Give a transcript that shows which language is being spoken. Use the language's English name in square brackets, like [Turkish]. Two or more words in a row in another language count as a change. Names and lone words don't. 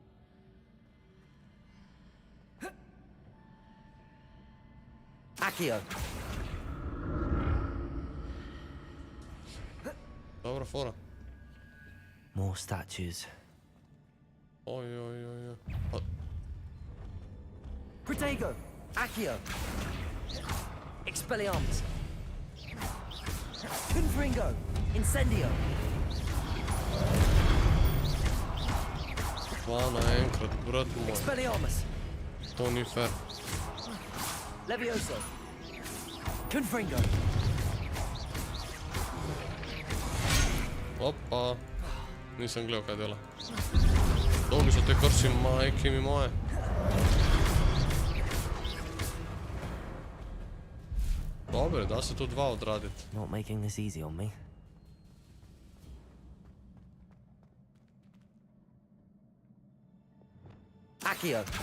[Slovenian] Accio. Dobra fora. [English] More statues. [Slovenian] Oj. Protego. Accio. Expelliarmus. Confringo. Incendio. Dva naenkrat, brat moj. Expelliarmus. To ni fair. Levioso. Confringo. Opa. Nisem gledal, kaj dela. Dolgi so te krsi, [Croatian] majke mi moje. [Slovenian] Dobre, da se tu dva odraditi. [English] Not making this easy on me. Accio.